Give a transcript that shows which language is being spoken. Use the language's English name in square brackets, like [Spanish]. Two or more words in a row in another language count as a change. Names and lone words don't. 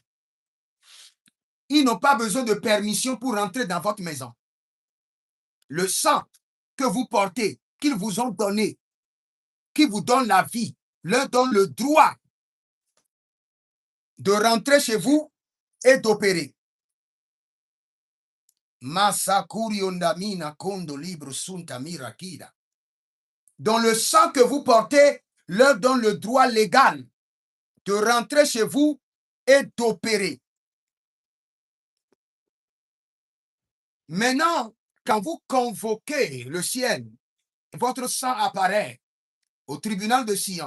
[French] Ils n'ont pas besoin de permission pour entrer dans votre maison. Le sang que vous portez, qu'ils vous ont donné, qui vous donne la vie, leur donne le droit de rentrer chez vous et d'opérer. Masakuri ondamina kondo libro sunta mirakida. Dans le sang que vous portez, leur donne le droit légal de rentrer chez vous et d'opérer. Maintenant, quand vous convoquez le ciel, votre sang apparaît au tribunal de Sion.